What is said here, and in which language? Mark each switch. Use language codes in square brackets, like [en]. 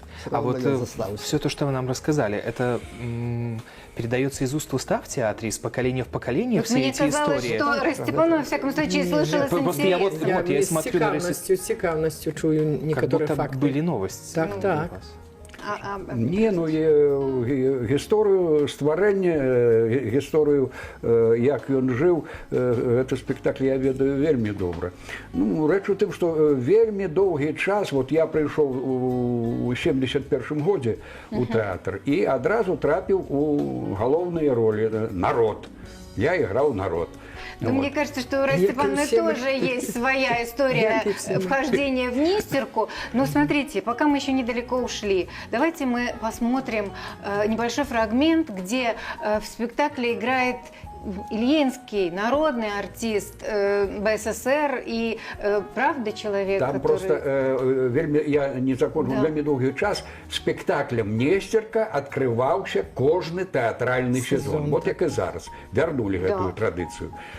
[ru] А вот все то, что вы нам рассказали, это передается из уст в уста в театре, из поколения в поколение, все эти истории? Мне казалось, что Растепанова, во всяком случае, слышалось интересно. Я с цікавністю чую некоторые факты. Как будто были новости. Так. [be] Не, ну гісторыю стварэння, гісторыю, як ён жыў, гэты спектакль я ведаю вельмі добра. Ну, рэч у тым, што вельмі доўгі час, вот я прыйшоў у 71-м годзе у тэатр і адразу трапіў у галоўныя ролі народ. Я іграў народ. [ru] Но мне кажется, что у Растепановой тоже есть своя история вхождения в Нестерку. Но смотрите, пока мы еще недалеко ушли, давайте мы посмотрим небольшой фрагмент, где в спектакле играет Ильинский, народный артист БССР и правда человек, там который... просто, я не закончил, [be] вельмі доўгі час спектаклем Несцерка открываўся кожны тэатральны сезон. Вот як і зараз. Вярнулі гэтую традыцыю.